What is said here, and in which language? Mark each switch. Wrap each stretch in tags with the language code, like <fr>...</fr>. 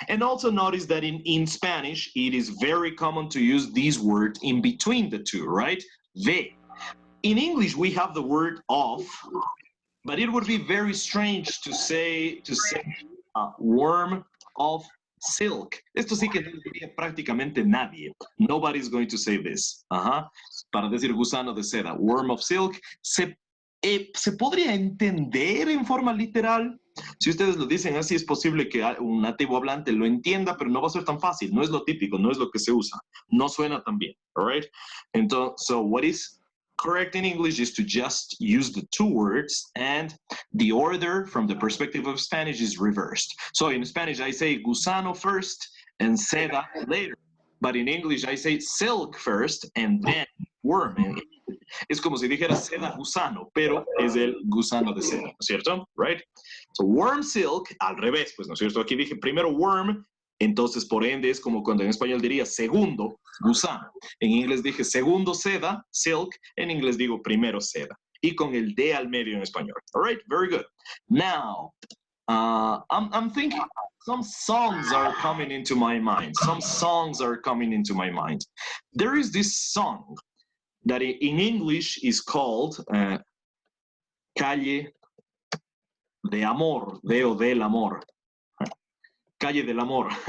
<en>And also notice that in Spanish, it is very common to use these words in between the two, right? De. In English, we have the word of, but it would be very strange to say worm of silk.</en> <es>Esto sí que no diría prácticamente nadie.</es> <en>Nobody's going to say this.</en> <es>Para decir gusano de seda,</es> <en>worm of silk,</en> <es>se podría entender en forma literal. Si ustedes lo dicen así, es posible que un nativo hablante lo entienda, pero no va a ser tan fácil. No es lo típico, no es lo que se usa. No suena tan bien,</es> <en>all right? Entonces, so what is correct in English is to just use the two words, and the order from the perspective of Spanish is reversed. So in Spanish, I say gusano first and seda later. But in English, I say silk first and then worm.</en> <es>Es como si dijera seda gusano, pero es el gusano de seda, ¿no es cierto? Right?</es> <en>So worm silk,</en> <es>al revés, pues, ¿no es cierto? Aquí dije primero worm, entonces por ende es como cuando en español diría segundo gusano. En inglés dije segundo seda, silk, en inglés digo primero seda. Y con el de al medio en español.</es> <en>All right, very good. Now, I'm thinking some songs are coming into my mind. Some songs are coming into my mind. There is this song that in English is called Calle de Amor, de o del Amor. Calle del Amor.</en>